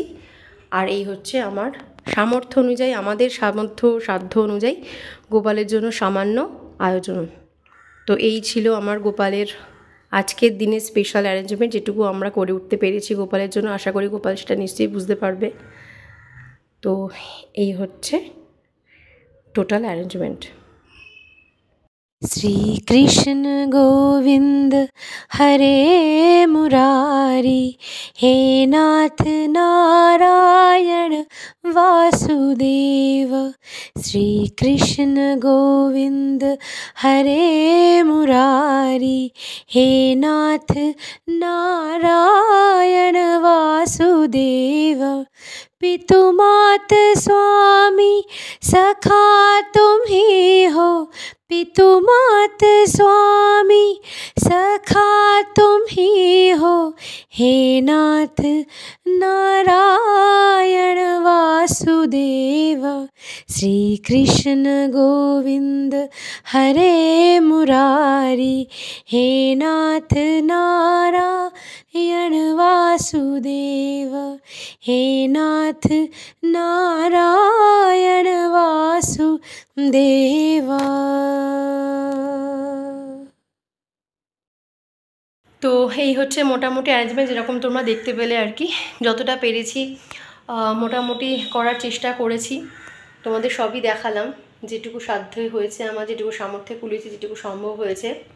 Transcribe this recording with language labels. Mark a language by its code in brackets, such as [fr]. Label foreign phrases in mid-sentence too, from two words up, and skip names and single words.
[bn] আর এই হচ্ছে আমার সামর্থ্য অনুযায়ী, আমাদের সাধ্য অনুযায়ী গোপালের জন্য সামান্য আয়োজন। তো এই ছিল আমার গোপালের আজকের দিনের [en] special arrangement, [bn] যেটুকু আমরা করে উঠতে পেরেছি গোপালের জন্য। আশা করি গোপাল সেটা নিশ্চয়ই বুঝতে পারবে। তো এই হচ্ছে [en] total arrangement. [hi] श्री कृष्ण गोविंद हरे मुरारी, हे नाथ नारायण वासुदेव। श्री कृष्ण गोविंद हरे मुरारी, हे नाथ नारायण वासुदेव। पितु मात स्वामी सखा तुम ही हो, पितु मात स्वामी सखा तुम ही हो, हे नाथ नारायण वासुदेव। श्री कृष्ण गोविंद हरे मुरारी, हे नाथ नारायण वासुदेव, हे नाथ नारायण वासुदेव। [bn] তো এই হচ্ছে মোটামুটি অ্যারেঞ্জমেন্ট, যেরকম তোমরা দেখতে পেলে আর কি। যতটা পেরেছি মোটামুটি করার চেষ্টা করেছি, তোমাদের সবই দেখালাম, যেটুকু সাধ্যই হয়েছে আমার, যেটুকু সামর্থ্যে কুলিয়েছে, যেটুকু সম্ভব হয়েছে।